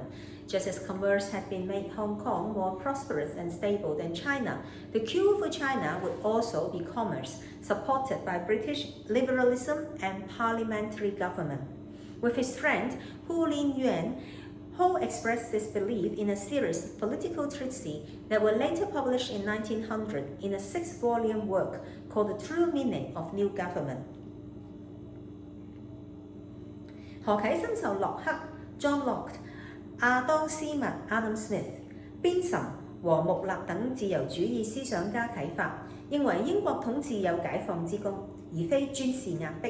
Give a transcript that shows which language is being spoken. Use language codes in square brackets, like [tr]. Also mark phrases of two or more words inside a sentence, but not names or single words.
[en] Just as commerce had been made Hong Kong more prosperous and stable than China, the cure for China would also be commerce, supported by British liberalism and parliamentary government. With his friend Hu Lin Yuan, Ho expressed this belief in a series of political treatises that were later published in 1900 in a 6-volume work called The True Meaning of New Government. [zh] 何啟深受洛克 John Locke、亞當斯密 Adam Smith、邊沁和穆勒等自由主義思想家啟發，認為英國統治有解放之功，而非專事壓迫。